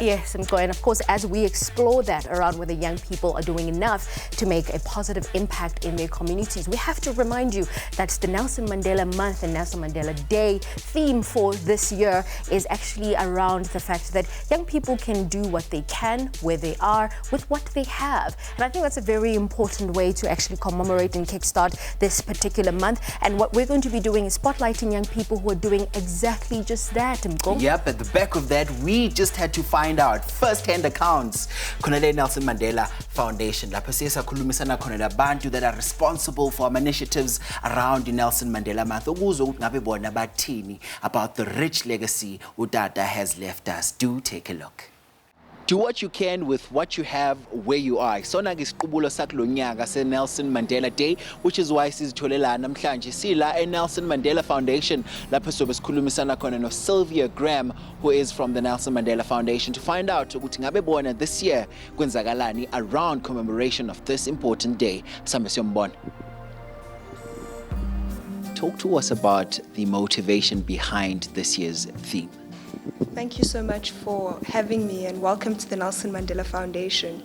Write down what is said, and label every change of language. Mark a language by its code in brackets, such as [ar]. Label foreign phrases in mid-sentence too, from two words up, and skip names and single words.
[en] Yes, and of course, as we explore that around whether young people are doing enough to make a positive impact in their communities, we have to remind you that the Nelson Mandela Month and Nelson Mandela Day theme for this year is actually around the fact that young people can do what they can, where they are, with what they have. And I think that's a very important way to actually commemorate and kickstart this particular month. And what we're going to be doing is spotlighting young people who are doing exactly just that. Yep, at the back of that, we just had to find out first-hand accounts. Khona Nelson Mandela Foundation, [nd] lapho siyakhulumisana khona labantu [en] that are responsible for initiatives around the Nelson Mandela Month. [nd] Ukuze ukuthi ngabe bona bathini [en] about the rich legacy Utata has left us. Do take a look. Do what you can with what you have where you are. [nd] Sona ngisiqubulo sakulo nyaka se Nelson Mandela Day, [en] which is why [nd] sizitholela namhlanje sila Nelson Mandela Foundation lapho sobe sikhulumisana khona no Sylvia Graham, [en] who is from the Nelson Mandela Foundation, to find out [nd] ukuthi ngabe bona [en] this year [nd] kwenzakalani [en] around commemoration of this important day. [nd] Sambe siyombona. [en] Talk to us about the motivation behind this year's theme. Thank you so much for having me, and welcome to the Nelson Mandela Foundation.